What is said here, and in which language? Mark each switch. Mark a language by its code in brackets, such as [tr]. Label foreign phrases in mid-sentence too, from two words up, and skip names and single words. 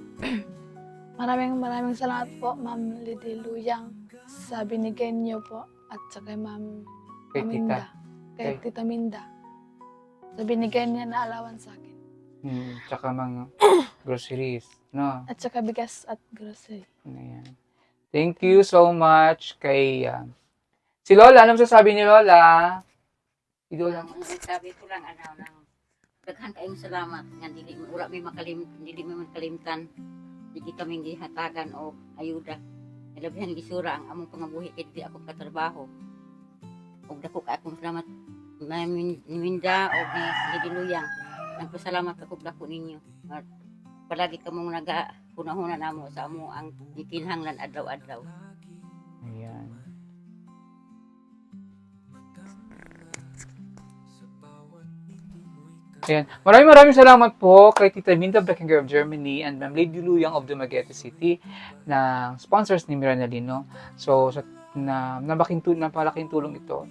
[tl] Maraming salamat po, Ma'am Lady Luyang, sa binigay niyo po at sa kay Ma'am Kay Minda. tita. Kay Tita Minda. Sa binigay niya na alawan sa akin. Tsaka mga groceries. No? At saka bigas at grocery. Ayan. [en] Thank you so much [tl] kay si Lola. Ano masasabi ni Lola? Si Lola. [ceb] Sabi ko lang, daghan kayong salamat nga dili mo makalimtan. Dili kaming gihatagan o ayuda. Labihan gisura ang among pangabuhi kay di ako katrabaho. Og dako ka akong salamat ni Minda o ni Lady Luyang. Nagpasalamat ako dako ninyo. At palagi kamong nagahuna-huna namo sa amo ang gikinahanglan adlaw-adlaw. [tl] Ayan. Ayan. Maraming salamat po kay Tita Minda Beckinger of Germany and Ma'am Lady Luyang of Dumaguete City na sponsors ni Renalyn, no? So, napalaking tulong ito.